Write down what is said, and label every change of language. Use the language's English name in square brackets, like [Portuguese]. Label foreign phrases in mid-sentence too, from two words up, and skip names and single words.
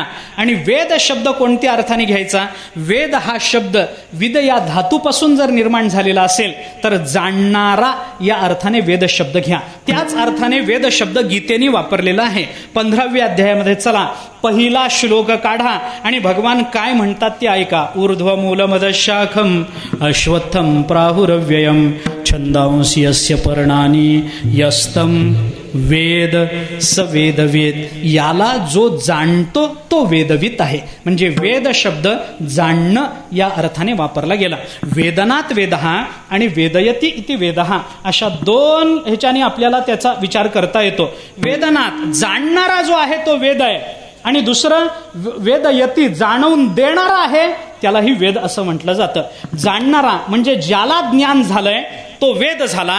[Marathi] आणि वेद शब्द कोणत्या अर्थाने घ्यायचा? वेद हा शब्द विद या धातूपासून जर निर्माण झालेला असेल तर जाणणारा या अर्थाने वेद शब्द घ्या. त्याच अर्थाने वेद शब्द गीतेने वापरलेला आहे. 15व्या अध्यायामध्ये चला, पहिला श्लोक काढा आणि भगवान काय म्हणतात ते ऐका. [Sanskrit] ऊर्ध्वमूलमदशाखम अश्वत्थम प्राहुरव्ययम छंदांसी यस्य पर्णानी यस्तम वेद स वेदवेद. [Marathi] याला जो जाणतो तो वेदवित आहे. म्हणजे वेद शब्द जाणणं या अर्थाने वापरला गेला. वेदनात वेदहा आणि [Sanskrit] वेदयती इति वेदहा [Marathi] अशा दोन ह्याच्याने आपल्याला त्याचा विचार करता येतो. वेदनात जाणणारा जो आहे तो वेद आहे, आणि दुसरं वेदयती जाणवून देणारा आहे, त्यालाही वेद असं म्हटलं जातं. जाणणारा म्हणजे ज्याला ज्ञान झालंय तो वेद झाला.